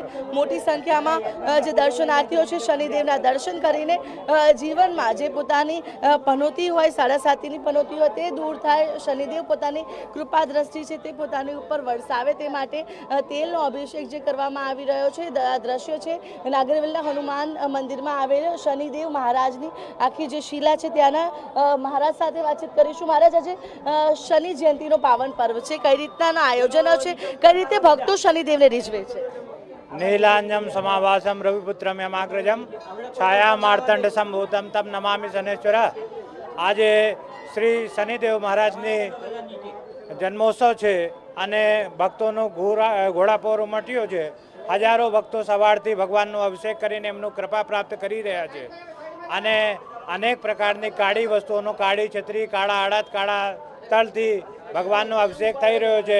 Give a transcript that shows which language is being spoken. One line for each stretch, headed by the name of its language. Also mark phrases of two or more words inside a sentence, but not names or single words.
Gujarati: મોટી સંખ્યામાં જે દર્શનાર્થીઓ છે શનિદેવના દર્શન કરીને જીવનમાં જે પોતાની પનોતી હોય, 7.5ની પનોતી હોય તે દૂર થાય, શનિદેવ પોતાની કૃપા દ્રષ્ટિ છે તે પોતાની ઉપર વરસાવે તે માટે તેલનો અભિષેક જે કરવામાં આવી રહ્યો છે। દ્રશ્ય છે નાગરવેલના હનુમાન મંદિરમાં આવેલ શનિદેવ મહારાજની આખી જે શિલા છે ત્યાંના મહારાજ સાથે વાતચીત કરીશું। મહારાજ, આજે શનિ જયંતિનો પાવન પર્વ છે, કઈ રીતના આયોજનો છે, કઈ રીતે ભક્તો શનિદેવને રીઝવે છે?
Sanskrit: नीलांजम समावासम रविपुत्रम यमाग्रजम छाया मार्तंड संभूतम तम नमामि शनेश्वर।
Gujarati: આજ શ્રી શનિદેવ મહારાજની જન્મોત્સવ હૈ અને ભક્તોનો ઘોડાપોર ઉમટ્યો છે। હજારો ભક્તો સવારથી ભગવાનનો અભિષેક કરીને એમનું કૃપા પ્રાપ્ત કરી રહ્યા છે અને અનેક પ્રકારની કાળી વસ્તુઓનો, કાળી છત્રી, કાળા અડદ, કાળા તલથી ભગવાનનો અભિષેક થઈ રહ્યો છે।